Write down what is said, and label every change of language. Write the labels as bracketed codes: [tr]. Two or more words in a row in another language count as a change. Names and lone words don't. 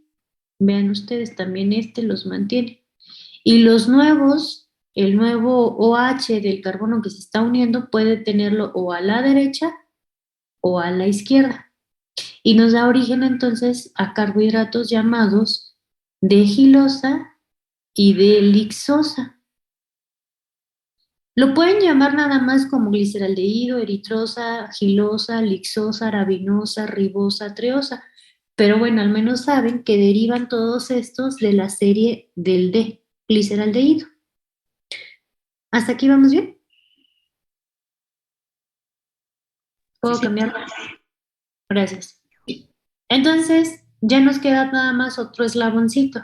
[es] Vean ustedes, también este los mantiene. Y los nuevos, el nuevo OH del carbono que se está uniendo puede tenerlo o a la derecha o a la izquierda. Y nos da origen entonces a carbohidratos llamados D-gilosa y D-lixosa. Lo pueden llamar nada más como gliceraldehído, eritrosa, gilosa, lixosa, arabinosa, ribosa, treosa. Pero bueno, al menos saben que derivan todos estos de la serie del D, gliceraldehído. ¿Hasta aquí vamos bien? ¿Puedo cambiar? Gracias. Entonces, ya nos queda nada más otro eslaboncito.